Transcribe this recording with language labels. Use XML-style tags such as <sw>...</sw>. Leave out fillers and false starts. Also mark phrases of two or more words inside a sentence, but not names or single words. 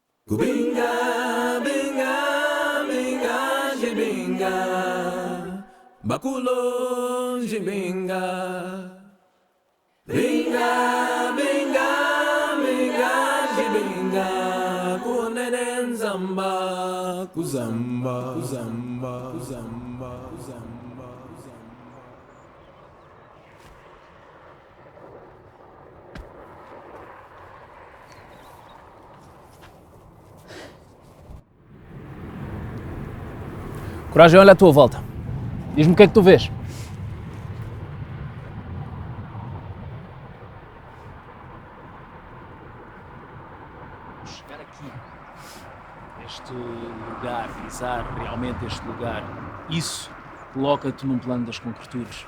<kmb>Kubinga, binga, binga, jibinga, bakulo, jibinga, binga, binga, binga, jibinga, kunenen zamba, kuzamba, kuzamba, kuzamba, kuzamba, kuzamba.</kmb> <pt>Coragem, olha à tua volta. Diz-me o que é que tu vês. Chegar aqui, este lugar, pisar realmente este lugar, isso coloca-te num plano das concreturas.</pt>